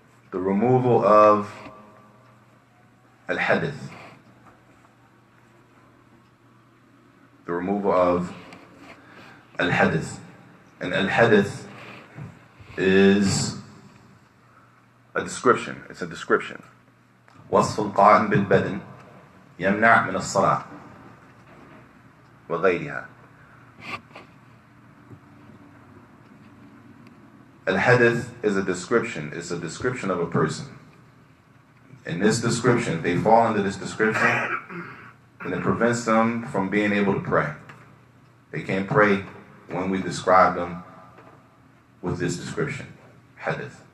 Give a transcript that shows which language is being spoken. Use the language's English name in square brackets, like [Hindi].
[English] The removal of al-hadith. The removal of al-hadith. And al-hadith is a description. It's a description. [Arabic] وصف القائم بالبدن يمنع من الصلاة وغيرها. [English] Al-hadith is a description. It's a description of a person. In this description, they fall under this description, and it prevents them from being able to pray. They can't pray when we describe them with this description, hadith.